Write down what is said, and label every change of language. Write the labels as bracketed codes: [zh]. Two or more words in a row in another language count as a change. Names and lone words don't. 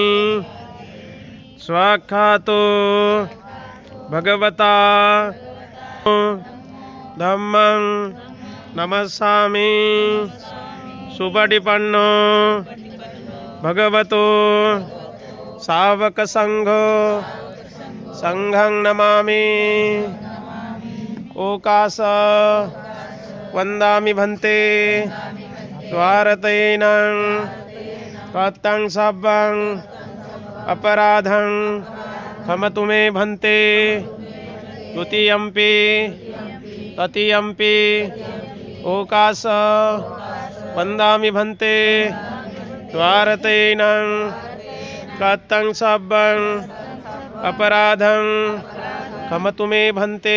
[pi] स्वाख्यातो भगवता धम्मं नमस्सामि। सुपटिपन्नो भगवतो सावक संघो संघं नमामि। ओकास वंदामि भन्ते द्वारतेन त्वत्तं सब्बं अपराधं क्षमतु मे भन्ते। द्वितीयंपि तृतीयंपि ओकास वंदामि भन्ते द्वारतेन त्वत्तं सब्बं अपराधं क्षमतु मे भन्ते।